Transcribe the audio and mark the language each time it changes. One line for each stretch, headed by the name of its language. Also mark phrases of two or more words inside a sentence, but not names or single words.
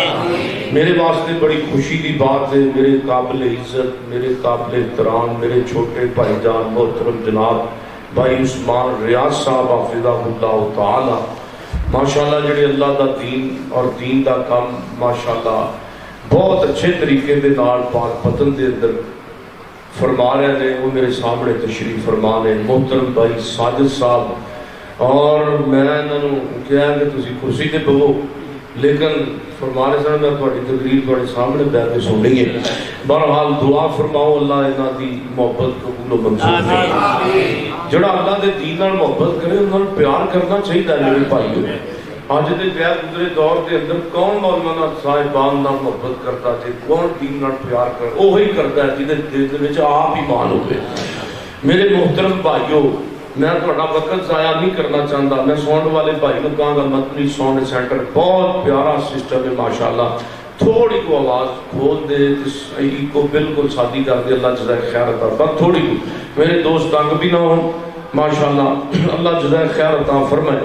Punjabi: میرے واسطے بڑی خوشی دی بات ہے، میرے قابل عزت میرے قابل احترام میرے چھوٹے بھائی جان محترم جناب بھائی عثمان ریاض صاحب
Arabic: حافظہ اللہ تعالی
Punjabi: ماشاءاللہ جڑے اللہ دا دین اور دین دا کام ماشاءاللہ بہت اچھے طریقے دے نال پاک پتن دے اندر فرما رہے ہیں۔ وہ میرے سامنے تشریف فرما رہے ہیں محترم بھائی ساجد صاحب، اور میں انہوں کہا کہ تسی کرسی تے بہو لیکن فرما رہے سن میں تہاڈی تقریر تہاڈے سامنے بیٹھ کے سننی ہے۔ بہرحال دعا فرماؤ اللہ انہاں دی محبت قبول و منظور فرمائے۔ جڑا اللہ دے دین نال محبت کرے انہاں نال پیار کرنا چاہیے میرے بھائیو۔ اج دے غیر گزرے دور دے اندر کون مولانا صاحبان نال محبت کرتا ہے، کون دین نال پیار کرتا ہے، وہی کرتا ہے جہدے دل دے وچ آپ ایمان ہوے۔
Urdu: میرے محترم بھائیو میں تھوڑا وقت ضائع نہیں کرنا چاہتا، میں ساؤنڈ والے بھائی کو کہاں گا مدنی ساؤنڈ سینٹر بہت پیارا سسٹم ہے ماشاءاللہ، تھوڑی کو آواز کھول دے کو بالکل سادی کر دے اللہ جزائے خیر عطا، بس تھوڑی کو میرے دوست تنگ بھی نہ ہوں ماشاءاللہ اللہ جزائے خیر عطا فرمائے۔